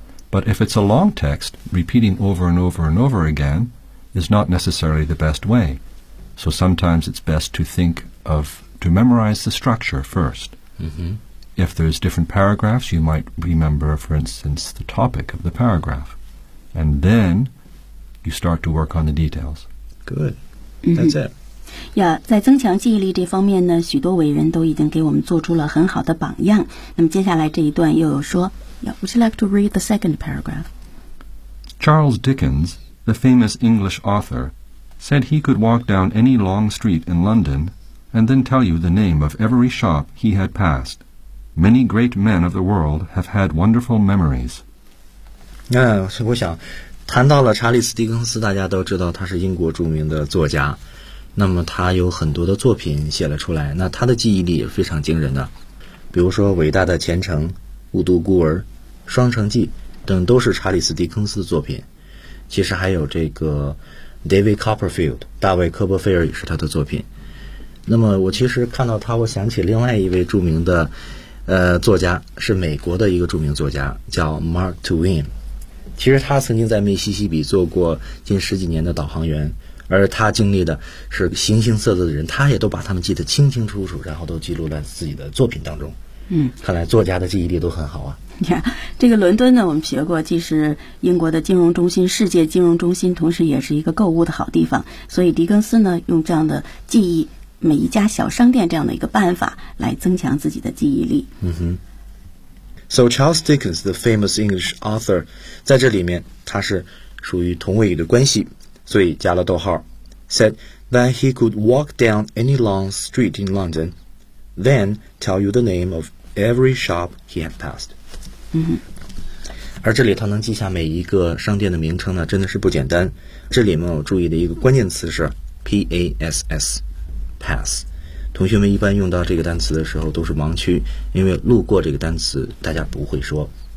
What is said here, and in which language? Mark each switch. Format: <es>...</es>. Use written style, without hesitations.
<en>But if it's a long text, repeating over and over and over again is not necessarily the best way. So sometimes it's best to think of, to memorize the structure first. If there's different paragraphs, you might remember, for instance, the topic of the paragraph. And then you start to work on the details. Good. That's it.</en> <zh>Yeah, 在增强记忆力这方面呢，许多伟人都已经给我们做出了很好的榜样。那么接下来这一段又有说，</zh> <en>yeah, Would you like to read the second paragraph? Charles Dickens, the famous English author, said he could walk down any long street in London and then tell you the name of every shop he had passed. Many great men of the world have had wonderful memories.</en> <zh>我想谈到了查理斯·狄更斯，大家都知道他是英国著名的作家，那么他有很多的作品写了出来，那他的记忆力也非常惊人的，比如说《伟大的前程》《雾都孤儿》《双城记》等都是查理斯·狄更斯的作品，其实还有这个</zh> <en>David Copperfield</en> <zh>大卫·科波菲尔也是他的作品。那么我其实看到他，我想起另外一位著名的作家，是美国的一个著名作家，叫 Mark Twain。其实他曾经在密西西比做过近十几年的导航员，而他经历的是形形色色的人，他也都把他们记得清清楚楚，然后都记录在自己的作品当中。看来作家的记忆力都很好啊。这个伦敦呢，我们学过，既是英国的金融中心，世界金融中心，同时也是一个购物的好地方，所以狄更斯呢用这样的记忆每一家小商店这样的一个办法来增强自己的记忆力。</zh> <en>So Charles Dickens, the famous English author,</en> <zh>在这里面他是属于同位语的关系，所以加了逗号，</zh> <en>said that he could walk down any long street in London, then tell you the name of every shop he had passed.</en> <zh>而这里他能记下每一个商店的名称呢，真的是不简单。这里面我注意的一个关键词是 PASS。 Pass， 同学们一般用到这个单词的时候都是盲区，因为路过这个单词大家不会说。</zh>